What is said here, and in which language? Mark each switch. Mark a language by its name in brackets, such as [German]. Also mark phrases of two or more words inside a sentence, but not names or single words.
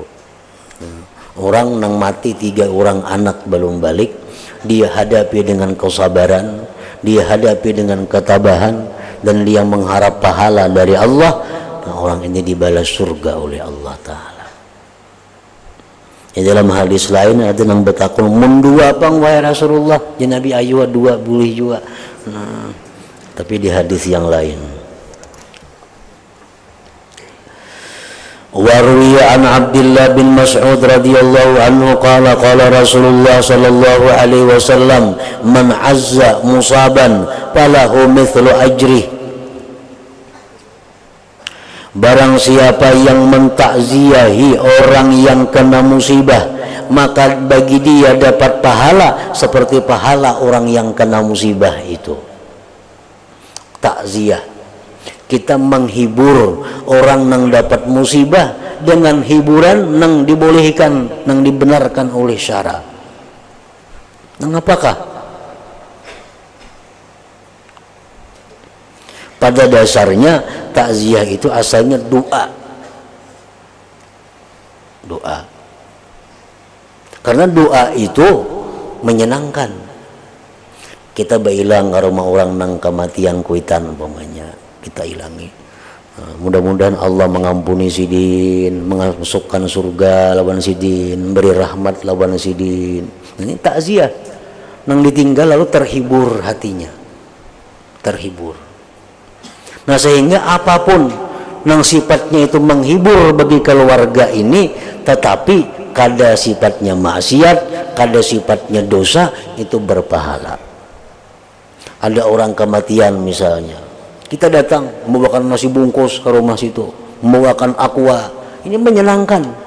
[Indonesian] Orang nang mati 3 orang anak belum balik, dia hadapi dengan kesabaran, dia hadapi dengan ketabahan, dan dia mengharap pahala dari Allah. Nah, orang ini dibalas surga oleh Allah Ta'ala. Dalam hadis lain ada yang bertakun mendua pang wahai Rasulullah, ya Nabi ayu dua boleh juga. Nah, tapi di hadis yang lain [Arabic] وروي عن عبد الله بن مسعود رضي الله عنه قال قال رسول الله صلى الله عليه وسلم من عزى مصابا فله مثل أجره. [Indonesian] Barang siapa yang mentakziahi orang yang kena musibah, maka bagi dia dapat pahala seperti pahala orang yang kena musibah itu. Takziah, kita menghibur orang yang dapat musibah dengan hiburan yang dibolehkan, yang dibenarkan oleh syara. [Banjar] Nang apakah? [Indonesian] Pada dasarnya takziah itu asalnya doa. Doa. Karena doa itu menyenangkan. [Banjar] Kita bailang ke rumah orang nang kematian kuitan umpamanya, kita ilangi. [Indonesian] Nah, mudah-mudahan Allah mengampuni sidin, memasukkan surga lawan sidin, beri rahmat lawan sidin. Ini takziah. Nang ditinggal lalu terhibur hatinya. Terhibur. Nah, sehingga apapun yang sifatnya itu menghibur bagi keluarga ini, tetapi kada sifatnya maksiat, kada sifatnya dosa, itu berpahala. Ada orang kematian misalnya, kita datang membawakan nasi bungkus ke rumah situ, membawakan aqua, ini menyenangkan.